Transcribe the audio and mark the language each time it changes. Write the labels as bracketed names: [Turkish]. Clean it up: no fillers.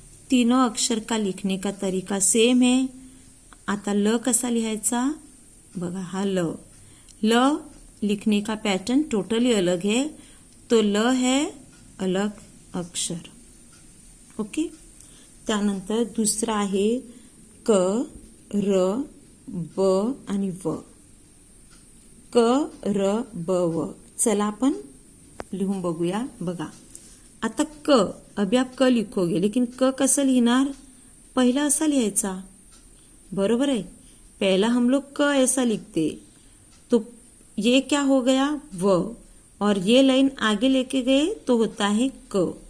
[Hindi] तीनों अक्षर का लिखने का तरीका सेम है. [Marathi] आता ल कसा लिहायचा? बघा, हा ल. [Hindi] ल लिखने का पैटर्न टोटली अलग है. तो ल है अलग अक्षर. ओके. [Marathi] त्यानंतर दुसरा आहे क, र, ब आणि व. क, र, ब, व. चला आपण लिहून बघूया. बघा, आता क, [Hindi] अभी आप क लिखोगे, [Marathi] लेकिन क कसं लिहिणार? पहिला असा लिहायचा, बरोबर है. [Hindi] पहला हम लोग क ऐसा लिखते, तो ये क्या हो गया? व. और ये लाइन आगे लेके गए तो होता है क.